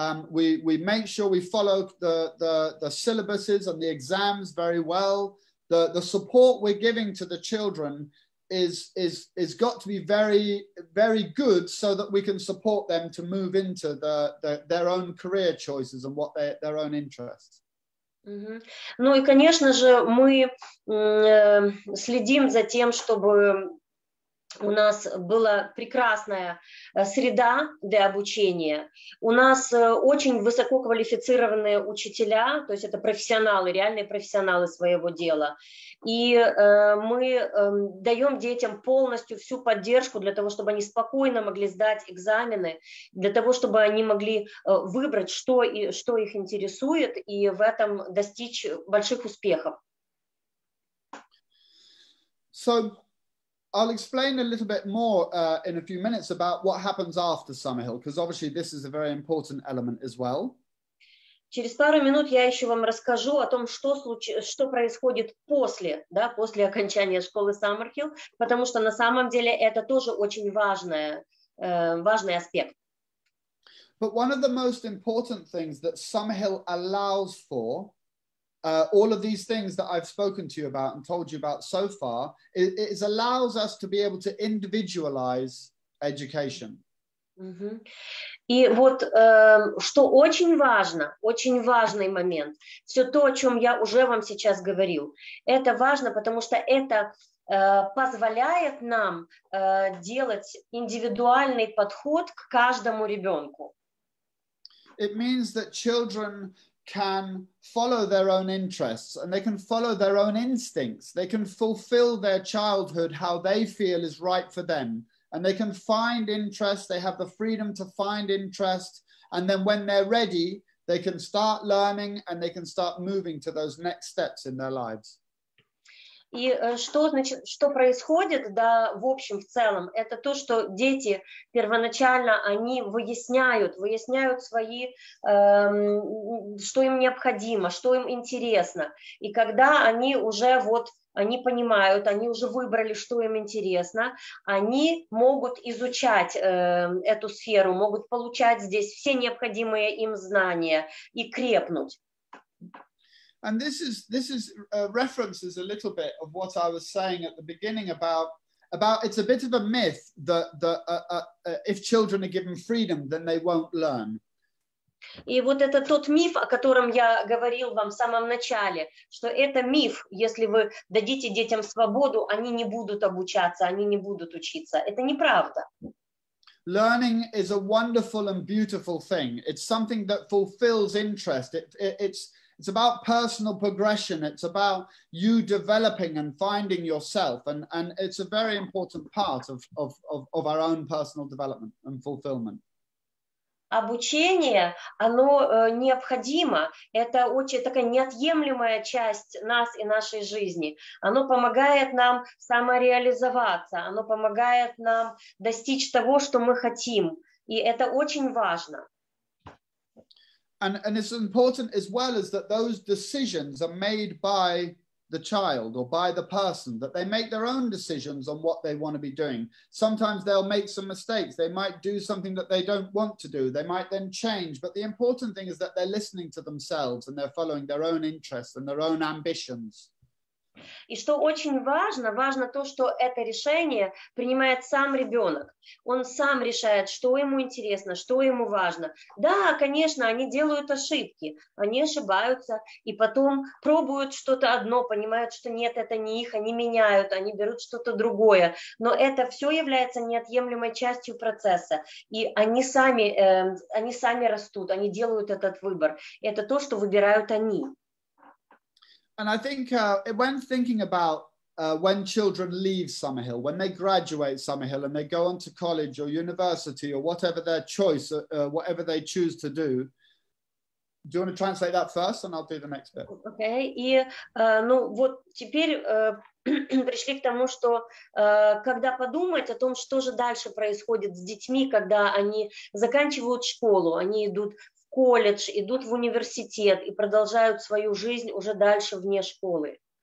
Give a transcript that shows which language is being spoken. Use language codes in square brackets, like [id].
[en] We make sure we follow the syllabuses and the exams very well. The support we're giving to the children is got to be very, very good so that we can support them to move into their own career choices and what their own interests. [ru] Ну и, конечно же, мы следим за тем, чтобы у нас была прекрасная среда для обучения. У нас очень высококвалифицированные учителя, то есть это профессионалы, реальные профессионалы своего дела. И мы даем детям полностью всю поддержку для того, чтобы они спокойно могли сдать экзамены, для того, чтобы они могли выбрать, что их интересует, и в этом достичь больших успехов. [en] So I'll explain a little bit more in a few minutes about what happens after Sammerhіл, because obviously this is a very important element as well. [ru] Через пару минут я еще вам расскажу о том, что происходит после, да, после окончания школы Саммерхіл, потому что на самом деле это тоже очень важный аспект. [en] But one of the most important things that Sammerhіл allows for, all of these things that I've spoken to you about and told you about so far, it allows us to be able to individualize education. [ru] И вот что очень важно, очень важный момент, все то, о чем я уже вам сейчас говорил, это важно, потому что это позволяет нам делать индивидуальный подход к каждому ребенку. [en] It means that children can follow their own interests and they can follow their own instincts. They can fulfill their childhood how they feel is right for them. And they can find interest, they have the freedom to find interest. And then when they're ready, they can start learning and they can start moving to those next steps in their lives. [ru] И что происходит, да, в общем, в целом, это то, что дети первоначально, они выясняют свои, что им необходимо, что им интересно. И когда они уже они понимают, они уже выбрали, что им интересно, они могут изучать эту сферу, могут получать здесь все необходимые им знания и крепнуть. [en] And this is references a little bit of what I was saying at the beginning about it's a bit of a myth that if children are given freedom, then they won't learn. [ru] И вот это тот миф, о котором я говорил вам в самом начале, что это миф, если вы дадите детям свободу, они не будут обучаться, они не будут учиться. Это неправда. [en] Learning is a wonderful and beautiful thing. It's something that fulfills interest. It's about personal progression. It's about you developing and finding yourself. And it's a very important part of our own personal development and fulfillment. [ru] Обучение, оно необходимо, это очень такая неотъемлемая часть нас и нашей жизни. Оно помогает нам самореализоваться, оно помогает нам достичь того, что мы хотим. И это очень важно. [en] And it's important as well as that those decisions are made by the child or by the person, that they make their own decisions on what they want to be doing. Sometimes they'll make some mistakes. They might do something that they don't want to do. They might then change. But the important thing is that they're listening to themselves and they're following their own interests and their own ambitions. [ru] И что очень важно, важно то, что это решение принимает сам ребенок. Он сам решает, что ему интересно, что ему важно. Да, конечно, они делают ошибки, они ошибаются, и потом пробуют что-то одно, понимают, что нет, это не их, они меняют, они берут что-то другое. Но это все является неотъемлемой частью процесса. И они сами растут, они делают этот выбор. Это то, что выбирают они. [en] And I think when thinking about when children leave Sammerhіл, when they graduate Sammerhіл and they go on to college or university or whatever their choice, whatever they choose to do you want to translate that first and I'll do the next bit? Okay. [ru] И вот теперь пришли к тому, что когда подумать о том, что же дальше происходит с детьми, когда они заканчивают школу, они идут колледж, идут в университет и продолжают свою жизнь уже дальше вне школы.